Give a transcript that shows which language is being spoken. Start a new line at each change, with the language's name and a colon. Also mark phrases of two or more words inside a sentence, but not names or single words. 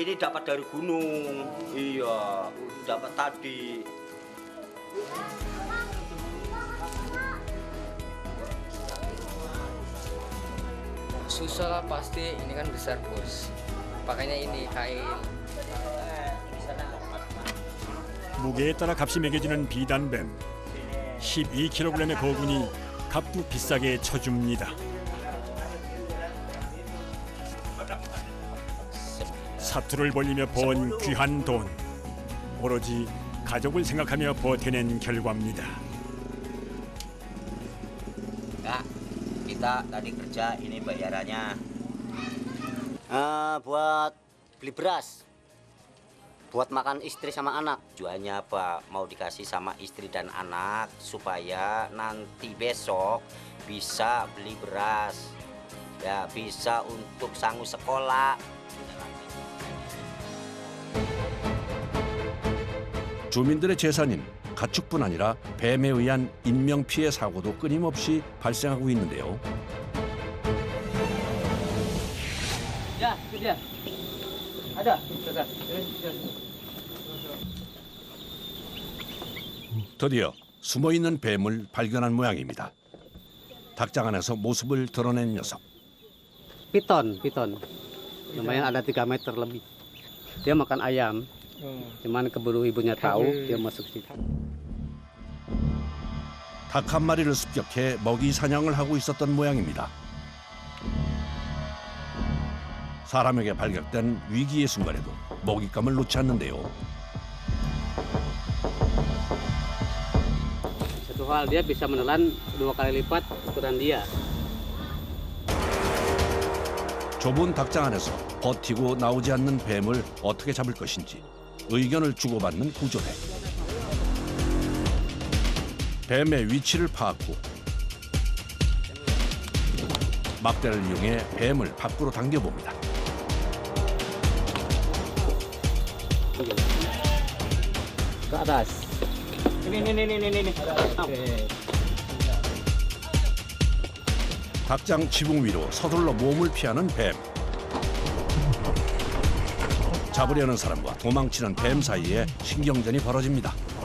Indonesian: Ini dapat dari gunung. Iya, dapat tadi. Susah lah pasti, ini kan besar bos. Pakainya ini kail.
Korean: 무게에 따라 값이 매겨지는 비단뱀. 12kg의 거군이 값도 비싸게 쳐줍니다. 사투를 벌리며 번 귀한 돈. 오로지 가족을 생각하며 버텨낸 결과입니다.
Indonesian: Kak, kita tadi kerja, ini bayarannya. Buat beli beras, buat makan istri sama anak. Tujuannya apa? Mau dikasih sama istri dan anak supaya nanti besok bisa beli beras. Ya, bisa untuk sanggup sekolah.
Korean: 주민들의 재산인 가축뿐 아니라 뱀에 의한 인명피해 사고도 끊임없이 발생하고 있는데요.
Indonesian: Ya, itu dia. Ada.
Korean: 드디어 숨어있는 뱀을 발견한 모양입니다. 닭장 안에서 모습을 드러낸 녀석.
Indonesian: Piton. Lumayan ada 3 meter lebih. Dia makan ayam. Cuman keburu ibunya tahu, dia masuk situ.
Korean: 닭 한 마리를 습격해 먹이 사냥을 하고 있었던 모양입니다. 사람에게 발각된 위기의 순간에도 먹잇감을 놓지 않는데요.
Indonesian: Satu hal, dia bisa menelan 2 kali lipat ukuran dia.
Korean: 좁은 닭장 안에서 버티고 나오지 않는 뱀을 어떻게 잡을 것인지 의견을 주고받는 구조대. 뱀의 위치를 파악 후 막대를 이용해 뱀을 밖으로 당겨봅니다.
Indonesian: Ke atas. Ini.
Korean: 닭장 지붕 위로 서둘러 몸을 피하는 뱀. 잡으려는 사람과 도망치는 뱀 사이에 신경전이 벌어집니다.